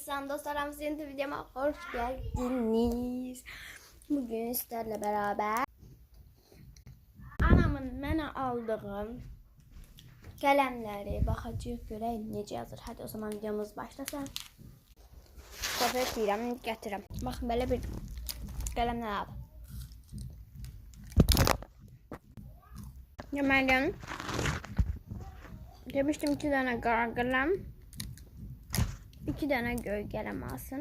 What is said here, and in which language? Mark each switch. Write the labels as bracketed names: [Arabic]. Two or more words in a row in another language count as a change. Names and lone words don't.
[Turkish] Selam dostlarım, sizin de videoma hoş geldiniz. Bugün sizlerle beraber [Azerbaijani] anamın mənə aldığım qələmləri baxacağıq, görək necə yazır. [Turkish] Hadi o zaman videomuz başlasın. [Azerbaijani] Səfər deyirəm, gətirəm. Baxın, belə bir qələmlər aldım. Deməli, demişdim 2 dənə qara qələm, 2 dənə göy qələm alsın.